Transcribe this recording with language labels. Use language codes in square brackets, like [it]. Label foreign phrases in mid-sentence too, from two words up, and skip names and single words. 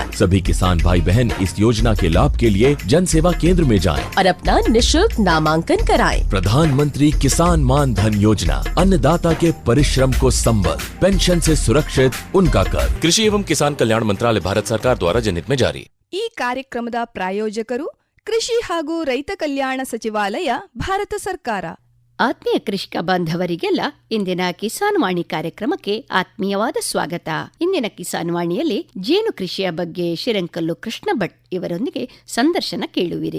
[hi] सभी किसान भाई बहन इस योजना के लाभ के लिए जन सेवा केंद्र में जाएं और अपना निःशुल्क नामांकन कराएं। प्रधानमंत्री किसान मान धन योजना, अन्नदाता के परिश्रम को संबल, पेंशन से सुरक्षित उनका कर। कृषि एवं किसान कल्याण मंत्रालय, भारत सरकार द्वारा जनहित में जारी. [kn] ಈ ಕಾರ್ಯಕ್ರಮದ ಪ್ರಾಯೋಜಕರು ಕೃಷಿ ಹಾಗೂ ರೈತ ಕಲ್ಯಾಣ ಸಚಿವಾಲಯ, ಭಾರತ ಸರ್ಕಾರ. ಆತ್ಮೀಯ ಕೃಷಿಕ ಬಾಂಧವರಿಗೆಲ್ಲ ಇಂದಿನ ಕಿಸಾನ್ ವಾಣಿ ಕಾರ್ಯಕ್ರಮಕ್ಕೆ ಆತ್ಮೀಯವಾದ ಸ್ವಾಗತ. ಇಂದಿನ ಕಿಸಾನ್ ವಾಣಿಯಲ್ಲಿ ಜೇನು ಕೃಷಿಯ ಬಗ್ಗೆ ಶಿರಂಕಲ್ಲು ಕೃಷ್ಣ ಭಟ್ ಇವರೊಂದಿಗೆ ಸಂದರ್ಶನ ಕೇಳುವಿರಿ.